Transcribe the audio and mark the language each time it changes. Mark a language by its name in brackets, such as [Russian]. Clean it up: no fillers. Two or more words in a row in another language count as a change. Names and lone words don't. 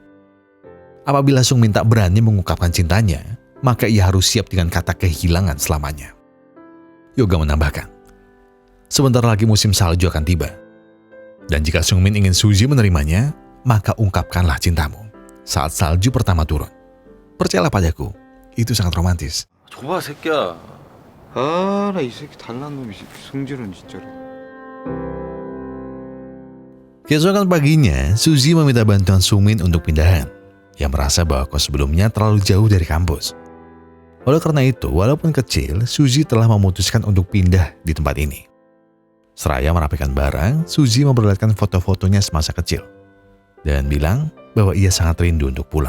[Indonesian] Apabila Sungmin tak berani mengungkapkan cintanya, maka ia harus siap dengan kata kehilangan selamanya. Yoga menambahkan, sebentar lagi musim salju akan tiba. Dan jika Sungmin ingin Suji menerimanya, maka ungkapkanlah cintamu saat salju pertama turun. Percayalah padaku, itu sangat romantis. [Korean] 줘봐 새끼야. 아, 나 이 새끼 달란 놈이 성질은 진짜로. [Indonesian] Keesokan paginya, Suji meminta bantuan Sungmin untuk pindahan. Ia merasa bahwa kos sebelumnya terlalu jauh dari kampus. Oleh karena itu, walaupun kecil, Suji telah memutuskan untuk pindah di tempat ini. Seraya merapikan barang, Suji memperlihatkan foto-fotonya semasa kecil dan bilang bahwa ia sangat rindu untuk pulang.